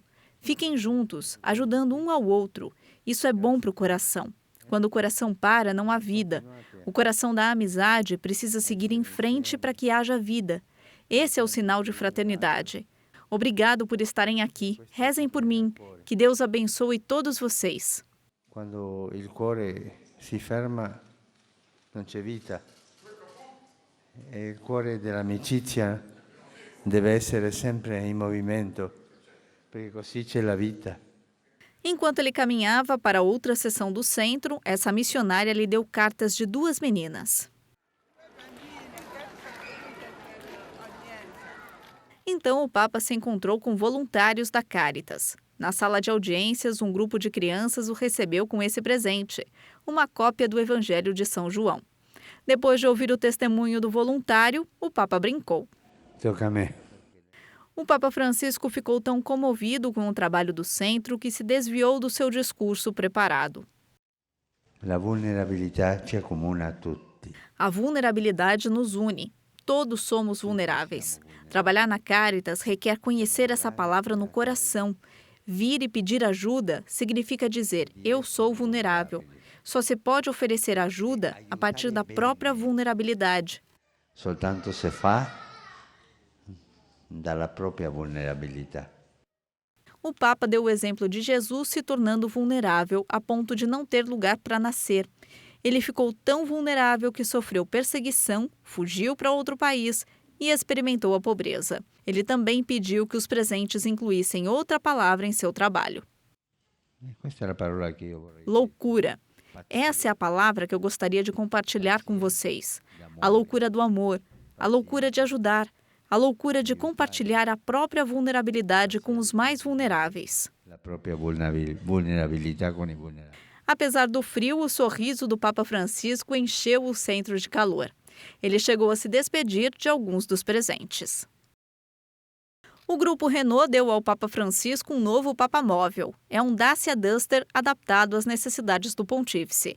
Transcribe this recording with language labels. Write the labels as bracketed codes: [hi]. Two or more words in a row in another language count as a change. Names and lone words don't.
[pt] Fiquem juntos, ajudando um ao outro. Isso é bom para o coração. Quando o coração para, não há vida. O coração da amizade precisa seguir em frente para que haja vida. Esse é o sinal de fraternidade. Obrigado por estarem aqui. Rezem por mim. Que Deus abençoe todos vocês. [it] Quando il cuore si ferma, non c'è vita. E il cuore dell'amicizia deve essere sempre in movimento, perché così c'è la vita. [pt] Enquanto ele caminhava para outra seção do centro, essa missionária lhe deu cartas de 2 meninas. Então o Papa se encontrou com voluntários da Caritas. Na sala de audiências, um grupo de crianças o recebeu com esse presente, uma cópia do Evangelho de São João. Depois de ouvir o testemunho do voluntário, o Papa brincou. [it] Toca a me. [pt] O Papa Francisco ficou tão comovido com o trabalho do centro que se desviou do seu discurso preparado. [it] La vulnerabilità ci accomuna a tutti. [pt] A vulnerabilidade nos une. Todos somos vulneráveis. Trabalhar na Caritas requer conhecer essa palavra no coração. Vir e pedir ajuda significa dizer: eu sou vulnerável. Só se pode oferecer ajuda a partir da própria vulnerabilidade. [it] Soltanto se fa dalla propria vulnerabilità. [pt] O Papa deu o exemplo de Jesus se tornando vulnerável a ponto de não ter lugar para nascer. Ele ficou tão vulnerável que sofreu perseguição, fugiu para outro país e experimentou a pobreza. Ele também pediu que os presentes incluíssem outra palavra em seu trabalho: [it] Questa è la parola che io vorrei. [pt] loucura. Essa é a palavra que eu gostaria de compartilhar com vocês. A loucura do amor, a loucura de ajudar, a loucura de compartilhar a própria vulnerabilidade com os mais vulneráveis. [it] La propria vulnerabilità con i vulnerabili. [pt] Apesar do frio, o sorriso do Papa Francisco encheu o centro de calor. Ele chegou a se despedir de alguns dos presentes. O grupo Renault deu ao Papa Francisco um novo papamóvel. É um Dacia Duster adaptado às necessidades do pontífice.